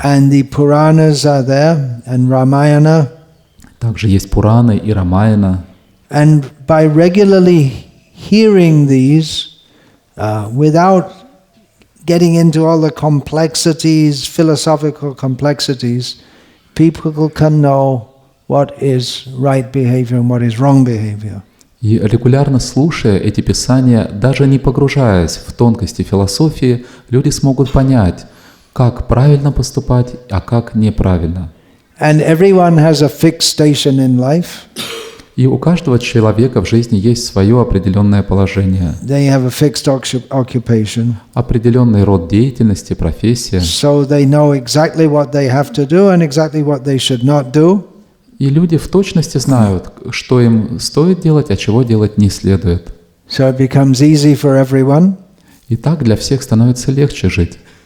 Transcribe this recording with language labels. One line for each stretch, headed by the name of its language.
English: and the Puranas are there, and Ramayana.
Russian: Также есть Пураны и Рамаяна.
English: And by regularly hearing these, without getting into all the complexities, philosophical complexities, people can know what is right behavior and what is wrong behavior.
Russian: И регулярно слушая эти писания, даже не погружаясь в тонкости философии, люди смогут понять, как правильно поступать, а как неправильно.
English: And everyone has a fixed station in life.
Russian: И у каждого человека в жизни есть свое определенное положение,
English: They have a fixed occupation.
Russian: определенный род деятельности, профессия.
English: So they know exactly what they have to do and exactly what they should not do.
Russian: И люди в точности знают, что им стоит делать, а чего делать не следует.
English: So it becomes easy for everyone.
Russian: И так для всех становится легче жить.